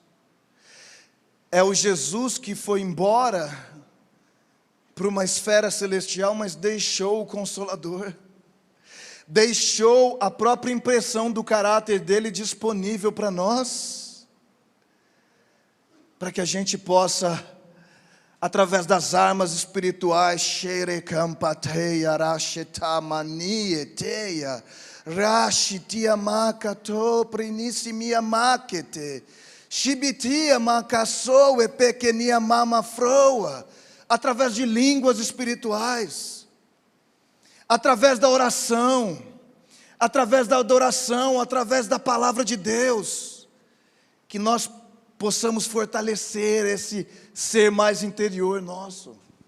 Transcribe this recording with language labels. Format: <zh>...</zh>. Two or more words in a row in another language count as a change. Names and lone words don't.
<pt>É o Jesus que foi embora para uma esfera celestial, mas deixou o Consolador. Deixou a própria impressão do caráter dele disponível para nós, para que a gente possa, através das armas espirituais, Sherecampateia, Rashetamaniateia, Rashitiamakato, Prinissimiamakete, Shibitia Makassou e Pequenia Mamafroa, através de línguas espirituais, através da oração, através da adoração, através da palavra de Deus, que nós possamos fortalecer esse ser mais interior nosso,</pt>